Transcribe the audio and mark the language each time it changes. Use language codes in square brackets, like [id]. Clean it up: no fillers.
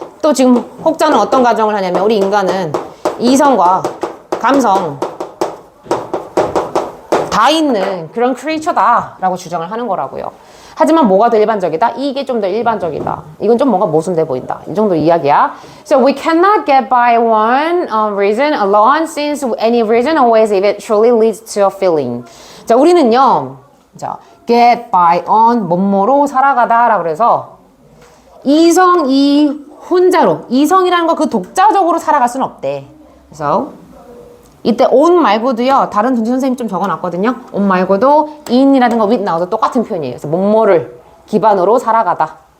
[ko] 또 지금 혹자는 어떤 가정을 하냐면 우리 인간은 이성과 감성 다 있는 그런 크리에이처다 라고 주장을 하는 거라고요. 하지만 뭐가 더 일반적이다? 이게 좀 더 일반적이다. 이건 좀 뭔가 모순돼 보인다. 이 정도 이야기야. [en] So we cannot get by one reason alone since any reason always eventually leads to a feeling. [ko] 자, 우리는요. 자, get by on 뭐뭐로 살아가다 라고 그래서 이성 이 혼자로 이성이라는 거 그 독자적으로 살아갈 수는 없대. 그래서 이때 on 말고도요. 다른 동시 선생님 좀 적어놨거든요. on 말고도 in이라든가 with 나와서 똑같은 표현이에요. 그래서 뭐뭐를 기반으로 살아가다.